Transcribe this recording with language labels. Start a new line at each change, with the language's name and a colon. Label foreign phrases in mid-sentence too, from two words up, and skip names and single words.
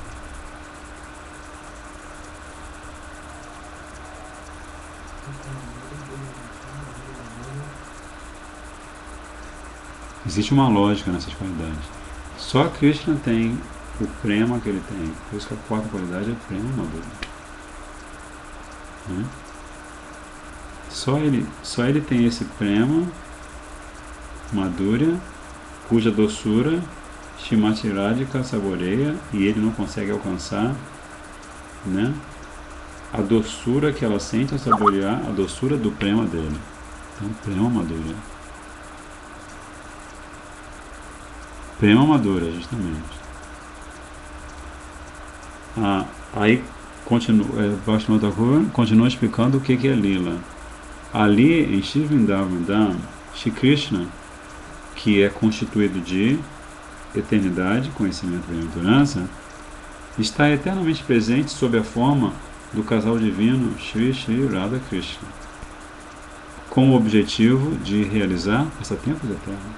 Portuguese: Existe uma lógica nessas qualidades. Só Krishna tem o prema que ele tem. Por isso que a 4ª qualidade é
Sanskrit: prema madhura,
Portuguese: né? Só ele tem esse
Sanskrit: prema madhura,
Portuguese: cuja doçura Shrimati Radhika saboreia e ele não consegue alcançar, né? A doçura que ela sente ao saborear a doçura do prema dele. Então,
Sanskrit: prema madhura. Prema madhura,
Portuguese: justamente. Aí Vaishnava Thakur continua explicando o que é Lila. Ali, em Shri Vrindavan Dham, Shri Krishna, que é constituído de eternidade, conhecimento e bem-aventurança, está eternamente presente sob a forma do casal divino Shri Shri Radha Krishna, com o objetivo de realizar passatempos eternos.